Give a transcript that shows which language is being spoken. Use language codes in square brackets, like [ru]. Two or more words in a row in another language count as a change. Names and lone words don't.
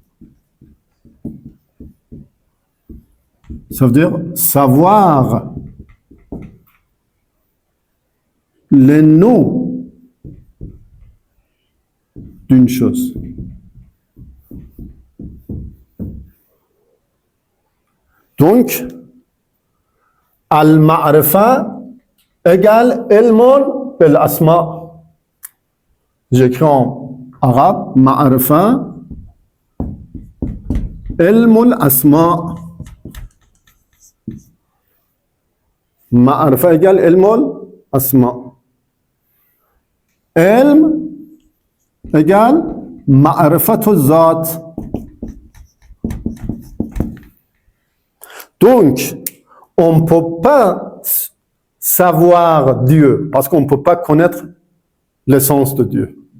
[fr] Ça veut dire savoir les noms d'une chose. Donc, al-ma'rifa égale [ar] علم بالأسماء. [fr] J'écris en arabe, [ar] معرفة علم الأسماء. معرفة égale علم الأسماء. علم égale معرفة الذات. [fr] Donc, on ne peut pas savoir Dieu, parce qu'on ne peut pas connaître l'essence de Dieu.